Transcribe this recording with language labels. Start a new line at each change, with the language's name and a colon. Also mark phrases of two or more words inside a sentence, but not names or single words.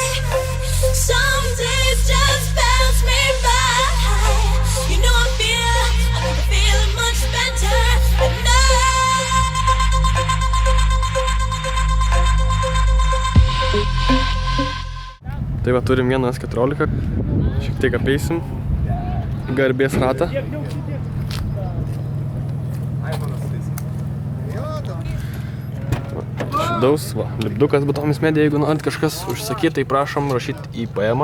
English: Some days just pass me by. You know I feel much better at night.
Lithuanian: Tai va, turim 1.14, šiek tiek apeisim garbės ratą. Šidaus, va, lipdukas Batomis Media, jeigu norit kažkas užsakyti, tai prašom rašyti į PM-ą.